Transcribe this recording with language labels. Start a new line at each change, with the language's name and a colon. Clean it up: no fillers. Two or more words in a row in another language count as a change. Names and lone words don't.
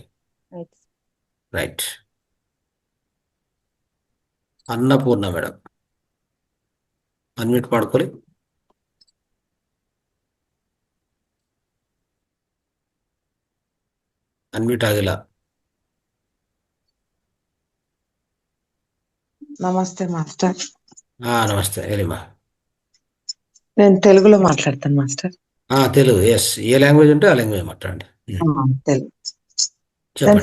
Kannada: ಆಯ್ತು. ರೈಟ್. ಅನ್ನಪೂರ್ಣ ಮೇಡಮ್ ಅನ್ಮ್ಯೂಟ್ ಮಾಡ್ಕೊಳ್ಳಿ. ಅನ್ಮ್ಯೂಟ್ ಆಗಿಲ್ಲ.
Telugu: నమస్తే మాస్టర్. నమస్తే ಹೇಳಿమా. నేను తెలుగులో మాట్లాడతాను మాస్టర్. తెలుగు. ఎస్, ఏ లాంగ్వేజ్ ఉంటే ఆ లాంగ్వేజ్ మాట్లాడండి. తెలుగు. నేను చెప్పండి.